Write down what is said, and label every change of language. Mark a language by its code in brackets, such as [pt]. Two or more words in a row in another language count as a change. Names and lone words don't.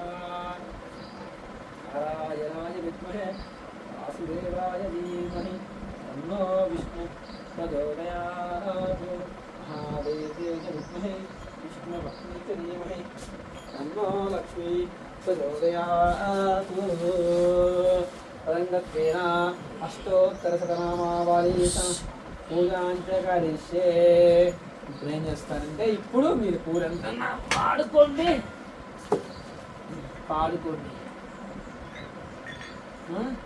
[sa] नारायणाय विद्महे वासुदेवाय धीमहि तन्नो विष्णुः प्रचोदयात् महादेव्यै च विद्महे विष्णुपत्नी च धीमहि तन्नो लक्ष्मी प्रचोदयात् तदङ्गत्वेन अष्टोत्तरशतनामावलीतं పూజాంచ కరిష్యే. [te] ఇప్పుడు ఏం చేస్తారంటే ఇప్పుడు మీరు పూరంతా వాడుకోండి. పాడుకోండి.